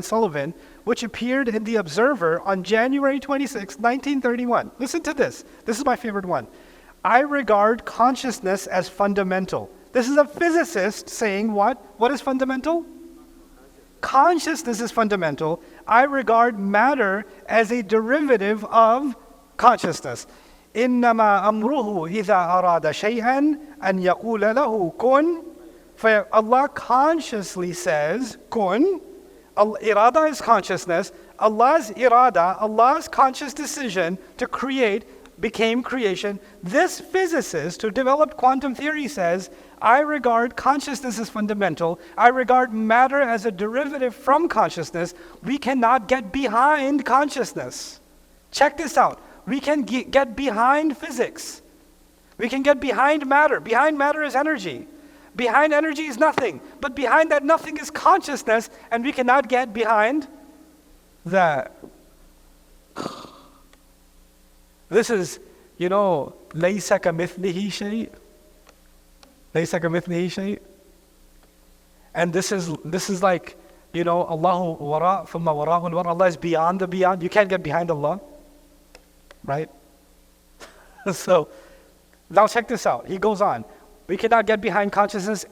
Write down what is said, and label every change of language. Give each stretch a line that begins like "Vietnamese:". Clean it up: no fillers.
English: Sullivan, which appeared in The Observer on January 26, 1931. Listen to this. This is my favorite one. I regard consciousness as fundamental. This is a physicist saying what? What is fundamental? Consciousness is fundamental. I regard matter as a derivative of consciousness.
Arabic: إِنَّمَا أَمْرُهُ إِذَا أَرَادَ شَيْئًا أَنْ يَقُولَ لَهُ كُن.
English: Allah consciously says, kun. Irada is consciousness. Allah's irada, Allah's conscious decision to create became creation. This physicist who developed quantum theory says, I regard consciousness as fundamental. I regard matter as a derivative from consciousness. We cannot get behind consciousness. Check this out. We can get behind physics. We can get behind matter. Behind matter is energy. Behind energy is nothing. But behind that nothing is consciousness, and we cannot get behind that. This is,
Arabic: لَيْسَ كَمِثْلِهِ شَيْءٍ. لَيْسَ كَمِثْلِهِ شَيْءٍ.
English: And this is like,
Arabic: Allahu wara' thumma wara'un wara'.
English: Allah is beyond the beyond. You can't get behind Allah. Right? So, now check this out. He goes on. We cannot get behind consciousness.